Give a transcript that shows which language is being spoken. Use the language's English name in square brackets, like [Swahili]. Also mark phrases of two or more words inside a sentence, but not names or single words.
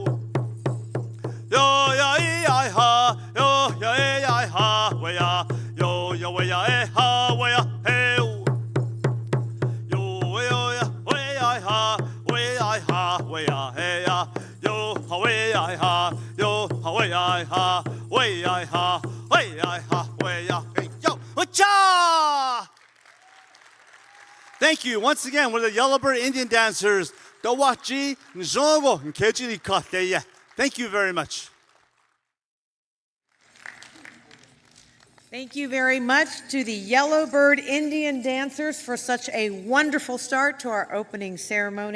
[English] Yo ya I ha, yo ya I ha, way ya, yo way ha, way hey yo. Yo way I ha, way ya hey ya, yo way I ha, yo way I ha, way ya hey yo. Cha! Thank you. Once again, we're the Yellowbird Indian dancers. Dawachi, Njongo, and Kejiri Kateya. Thank you very much. Thank you very much to the Yellowbird Indian dancers for such a wonderful start to our opening ceremony.